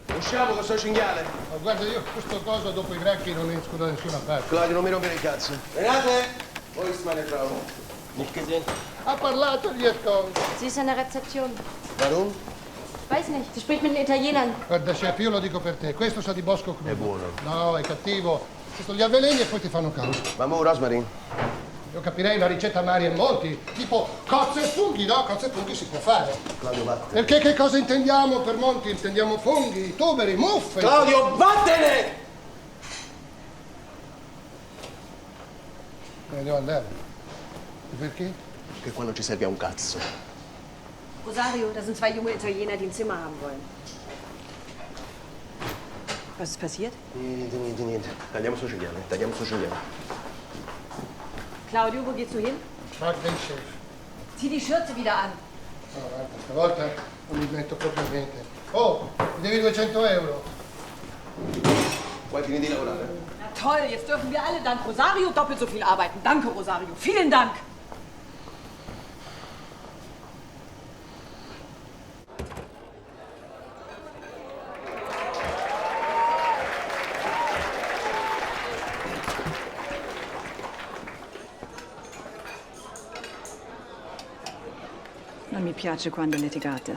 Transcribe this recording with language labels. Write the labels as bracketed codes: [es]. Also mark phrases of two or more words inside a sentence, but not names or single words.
[it] Usciamo con sto cinghiale. Ma guarda, io questo coso dopo i granchi non esco da nessuna parte. Claudio, non mi rompere il cazzo. [de] Renate! Wo ist meine Frau? Nicht gesehen? [it] Ha parlato gli ascolti. [de] Sie ist an der Rezeption. Warum? Weiß nicht, sie spricht mit den Italienern. [it] Guarda, chef, io lo dico per te. Questo sa di bosco crudo. È buono. No, è cattivo. Questo li avveleni e poi ti fanno caos. Ma mo, Rosmarin? Io capirei una ricetta Mari e Monti, tipo cozze e funghi, no? Cozze e funghi si può fare. Claudio, vattene. Perché che cosa intendiamo per Monti? Intendiamo funghi, tuberi, muffe. Claudio, vattene! Me ne devo andare. E perché? Perché qua non ci serve a un cazzo. Rosario, [de] da sind zwei junge Italiener, die ein Zimmer haben wollen. Was ist passiert? [it] Niente. Tagliamo sto cinghiale. Claudio, [de] wo geht's du hin? Frag den chef. Zieh die Schürze wieder an. [it] No, guarda, stavolta non mi metto proprio niente. Oh, mi devi 200 euro. Vuoi finire di lavorare? [de] Na toll, jetzt dürfen wir alle dank Rosario doppelt so viel arbeiten. Danke, Rosario. Vielen Dank. [it] Non mi piace quando litigate.